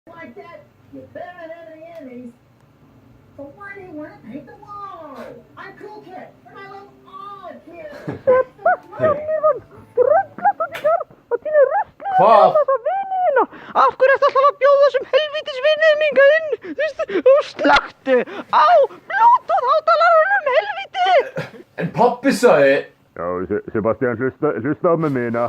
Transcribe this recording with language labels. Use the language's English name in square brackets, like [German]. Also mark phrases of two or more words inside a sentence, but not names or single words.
[English] like that, you better have any Emmys. So why do you want to paint the wall? I'm Cool Kid, and I love all kids. [Icelandic] Hvað? Af hverju ertu alltaf að bjóða þessum helvítis vinninga inn? Þú veist, og slökktu á Bluetooth-hátalarunum, helvíti! En pabbi sagði... Já, Sebastian, hlusta á mig mína.